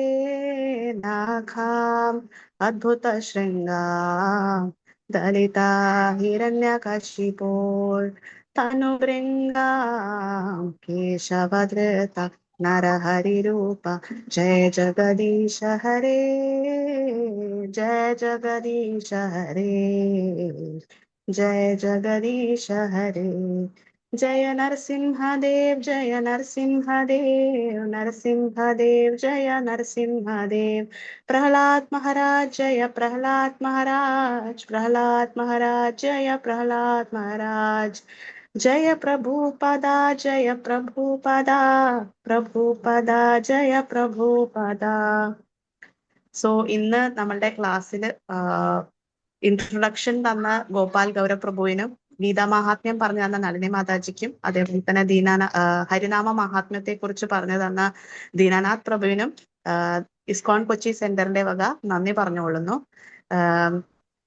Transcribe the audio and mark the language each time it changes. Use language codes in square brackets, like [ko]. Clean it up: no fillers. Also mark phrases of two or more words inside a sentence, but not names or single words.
[sa] नखम् अद्भुत शृङ्गम् दलित हिरण्यकशिपोः तनुभृङ्गम् केशवधृत नरहरिरूप जय जगदीश हरे जय जगदीश हरे जय जगदीश हरे. जय नरसिंहदेव जय नरसिंहदेव नरसिंहदेव जय नरसिंहदेव प्रहलाद महाराज जय प्रहलाद महाराज प्रहलाद महाराज जय प्रहलाद महाराज जय प्रभुपदा जय प्रभुपदा प्रभुपदा जय प्रभुपदा. [ml] സോ ഇന്ന് നമ്മളുടെ ക്ലാസ്സിൽ ഇൻട്രൊഡക്ഷൻ തന്ന ഗോപാൽ ഗൗരവ് പ്രഭുവിനും ഗീതാ മഹാത്മ്യം പറഞ്ഞു തന്ന നളിനി മാതാജിക്കും അതേപോലെ തന്നെ ഹരിനാമ മഹാത്മ്യത്തെ കുറിച്ച് പറഞ്ഞു തന്ന ദീനാനാഥ് പ്രഭുവിനും ഇസ്കോൺ കൊച്ചി സെന്ററിന്റെ വക നന്ദി പറഞ്ഞുകൊള്ളുന്നു.